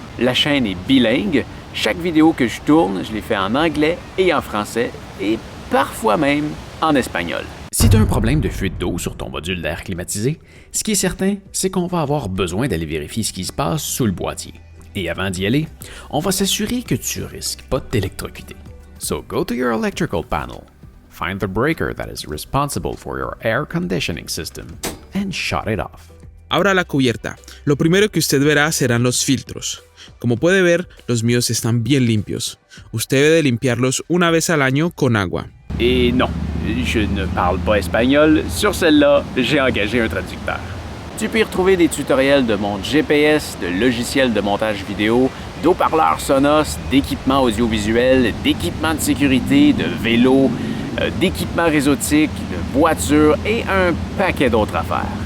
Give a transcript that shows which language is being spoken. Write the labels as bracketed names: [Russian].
[French] La chaîne est bilingue. Chaque vidéo que je tourne, je les fais en anglais et en français et parfois même en espagnol. Si tu as un problème de fuite d'eau sur ton module d'air climatisé, ce qui est certain, c'est qu'on va avoir besoin d'aller vérifier ce qui se passe sous le boîtier. Et avant d'y aller, on va s'assurer que tu risques pas de t'électrocuter. [English] So go to your electrical panel, find the breaker that is responsible for your air conditioning system, and shut it off. [Spanish] Abra la cubierta. Lo primero que usted verá serán los filtros. Como puede ver, los míos están bien limpios. Usted debe de limpiarlos una vez al año con agua. [French] Et non, je ne parle pas espagnol. Sur celle-là, j'ai engagé un traducteur. Tu peux y retrouver des tutoriels de montre GPS, de logiciels de montage vidéo, d'haut-parleurs Sonos, d'équipements audiovisuels, d'équipements de sécurité, de vélos, d'équipements réseautiques, de voitures et un paquet d'autres affaires.